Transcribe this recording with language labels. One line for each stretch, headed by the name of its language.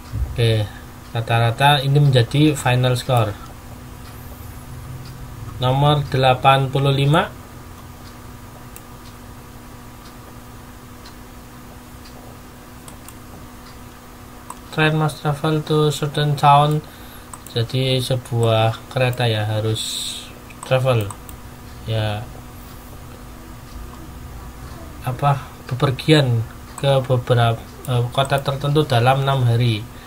Indonesian: Oke, rata-rata ini menjadi final score.
English: Nomor 85, train must travel to certain town.
Indonesian: Jadi sebuah kereta ya harus travel ya, bepergian ke beberapa kota tertentu dalam 6 hari.